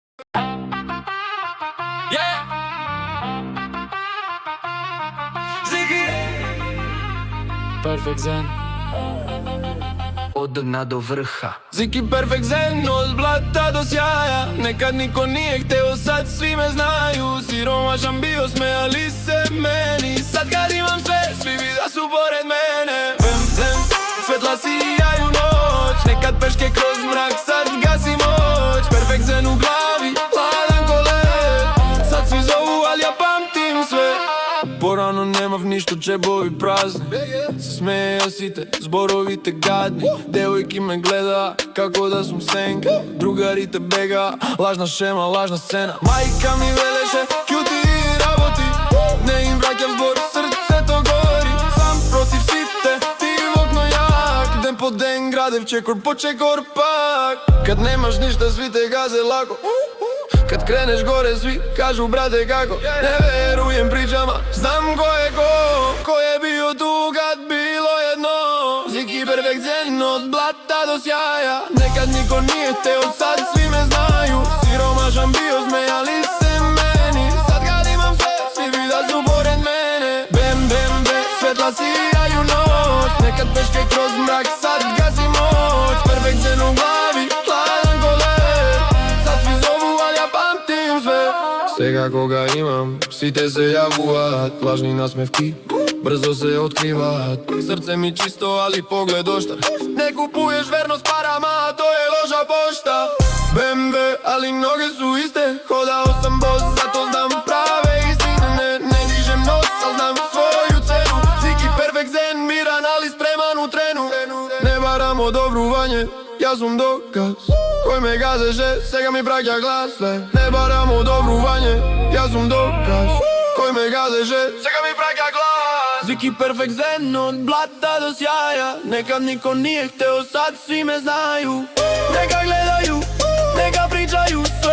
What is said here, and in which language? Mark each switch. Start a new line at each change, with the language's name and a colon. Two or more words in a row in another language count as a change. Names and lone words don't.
Serbian: Perfect Zen Од дна до врха. Ziki Perfect Zen, od blata do sjaja. Nekad niko nije hteo, sad svi me znaju. Siromašan bio, smejali se meni. Sad kad imam sve, svi vida su pored mene. Vem, vem, svetla sijaju noć. Nekad peške kroz mrak, sad gasi moć. Perfect Zen u glavi, hladan ko led. Sad svi zovu, al ja pamtim sve.
Macedonian: Порано немав ништо, джебови празни. Се смеја сите, зборовите гадни. Девојки ме гледа како да сум сенка. Другарите бега, лажна шема, лажна сцена. Мајка ми велеше, кјути и работи. Не им враќам збор, срцето гори. Сам против сите, ти во окно јак. Ден по ден градев чекор по чекор пак.
Serbian: Кад немаш ништа, сви те газе лако. Kad kreneš gore svi kažu brate kako. Ne verujem pričama, znam ko je bio tu kad bilo jedno. Ziki Perfect Zen, od blata do sjaja. Nekad niko nije hteo, sad svi me znaju. Siromašan bio, smejali se meni. Sad kad imam sve, svi vida su pored mene. Bem, bem, bem, svetla sijaju noć. Nekad peške kroz mrak, sad gasi moć. Perfect Zen u glavi, hladan ko led. Sad svi zovu, al ja pamtim sve.
Macedonian: Сега кога имам, сите се јавуваат. Лажни насмевки, брзо се откриваат. Срце ми чисто, али поглед оштар.
Serbian: Не купуеш верност парама,
Macedonian: тоа е лоша пошта.
Serbian: БМВ, али ноге су исте. Ходао сам бос, зато знам праве истине. Не дижем нос, ал знам своју цену. Ziki Perfect Zen, миран, али спреман у трену.
Macedonian: Не барам одобрување, јас сум доказ. Кој ме газеше, сега ми праќа глас. Не барам одобрување, јас сум доказ. Кој ме газеше, сега ми праќа глас.
Serbian: Ziki Perfect Zen, од блата до сјаја. Некад нико nije hteo, sad svi me znaju. Neka gledaju, neka pričaju sve.